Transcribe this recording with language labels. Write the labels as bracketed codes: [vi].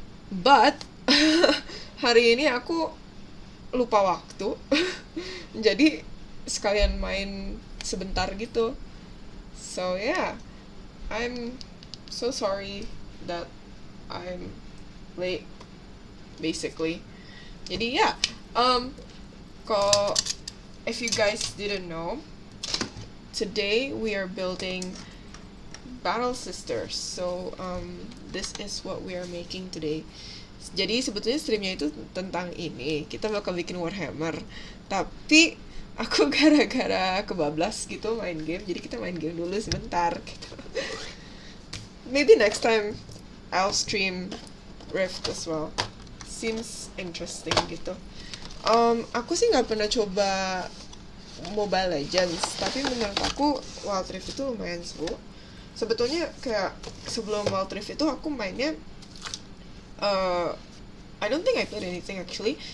[id] But hari ini aku lupa waktu. Jadi sekalian main sebentar gitu. [en] So yeah, I'm so sorry that I'm late basically. Jadi yeah, ko if you guys didn't know, today we are building Battle Sisters. So this is what we are making today. [id] Jadi sebetulnya streamnya itu tentang ini. Kita bakal bikin Warhammer. Tapi aku gara-gara kebablas gitu main game. Jadi kita main game dulu sebentar gitu. [en] Maybe next time I'll stream Rift as well. Seems interesting gitu. [id] Aku sih nggak pernah coba Mobile Legends, tapi menurut aku Wild Rift itu lumayan seru. Sebetulnya kayak sebelum Wild Rift itu aku mainnya [en] I don't think I played anything actually.